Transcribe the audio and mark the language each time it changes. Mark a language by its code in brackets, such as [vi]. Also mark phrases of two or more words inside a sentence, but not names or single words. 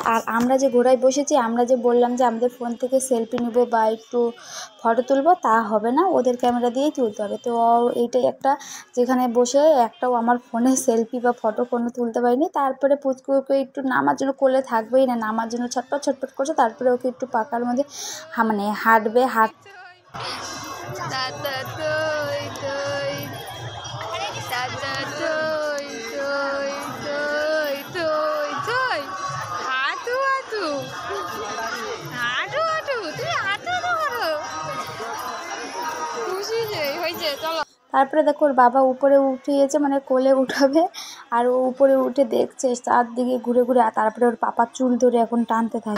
[bn] আর আমরা যে ঘোড়ায় বসেছি, আমরা যে বললাম যে আমাদের ফোন থেকে সেলফি নেব বা একটু ফটো তুলবো, তা হবে না, ওদের ক্যামেরা দিয়েই তুলতে হবে। তো এইটাই একটা, যেখানে বসে একটাও আমার ফোনে সেলফি বা ফটো কোনো তুলতে পারিনি। তারপরে পুচকুকে একটু নামার জন্য কোলে থাকবেই না, নামার জন্য ছটপট ছটপট করছে। তারপরে ওকে একটু পাকার মধ্যে মানে হাঁটবে ta ta thôi thôi ta ta thôi thôi thôi thôi thôi হাঁটু হাঁটু হাঁটু হাঁটু তুমি হাঁটু করো খুশি যে হয়েছে। চলো। তারপরে দেখো ওর বাবা উপরে উঠিয়েছে, মানে কোলে উঠাবে, আর ও উপরে উঠে দেখছে চারদিকে ঘুরে ঘুরে। আর তারপরে ওর পাপা চুল ধরে এখন টানতে থাকে।